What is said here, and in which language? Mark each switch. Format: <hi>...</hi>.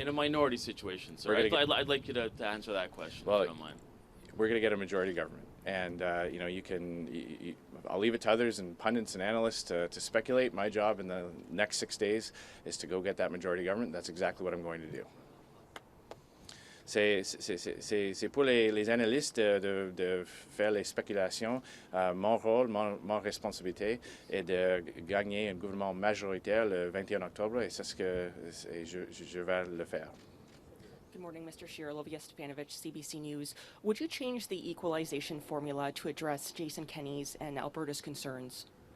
<en>In a minority situation, sir. I'd like you to answer that question, if you don't mind. We're going to get a majority government, and I'll leave it to others and pundits and analysts to speculate. My job in the next 6 days is to go get that majority government. That's exactly what I'm going to do.</en> <fr>C'est pour les analystes de faire les spéculations. Mon rôle, mon responsabilité est de gagner un gouvernement majoritaire le 21 octobre, et c'est ce que je vais le faire.</fr> <en>Good morning, Mr. Scheer. Olivia Stepanovich, CBC News. Would you change the equalization formula to address Jason Kenney's and Alberta's concerns?</en>